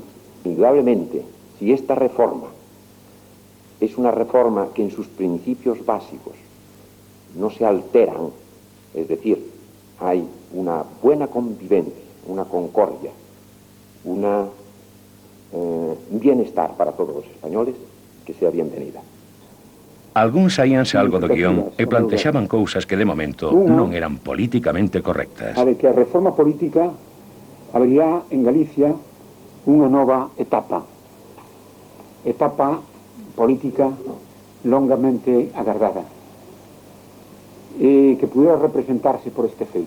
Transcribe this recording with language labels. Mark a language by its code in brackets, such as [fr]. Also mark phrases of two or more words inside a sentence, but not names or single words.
[es] Indudablemente, si esta reforma es una reforma que en sus principios básicos no se alteran, es decir, hay una buena convivencia, una concordia, un bienestar para todos los españoles, que sea bienvenida. [gl] Algúns saíanse algo do guión e plantexaban cousas que de momento non eran políticamente correctas. A ver, que a reforma política habría en Galicia unha nova etapa política longamente agardada e que pudiera representarse por este feito.